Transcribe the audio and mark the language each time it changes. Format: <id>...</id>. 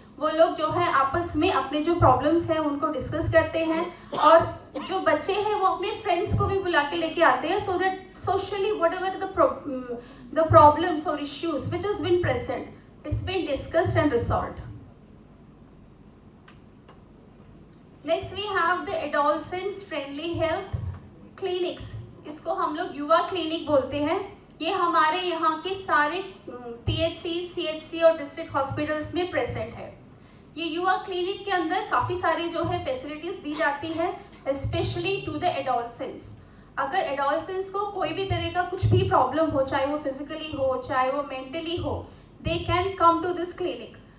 <hi>वो लोग जो है आपस में अपने जो प्रॉब्लम्स हैं उनको डिस्कस करते हैं, और जो बच्चे हैं वो अपने फ्रेंड्स को भी बुला के लेके आते हैं,</hi> <en>So that socially whatever the problems or issues which has been present, it's been discussed and resolved. Next we have the adolescent friendly health clinics.</en> <hi>इसको हम लोग युवा क्लिनिक बोलते हैं। ये हमारे यहाँ के सारे PHC, CHC और डिस्ट्रिक्ट हॉस्पिटल्स में प्रेजेंट है। ये युवा क्लिनिक के अंदर काफ़ी सारी जो है फैसिलिटीज दी जाती है,</hi> <en>Specially to the adolescents.</en> <hi>अगर एडोलसेंट्स को कोई भी तरह का कुछ भी प्रॉब्लम हो, चाहे वो फिजिकली हो चाहे वो मेंटली हो,</hi> <en>They can come to this clinic.</en>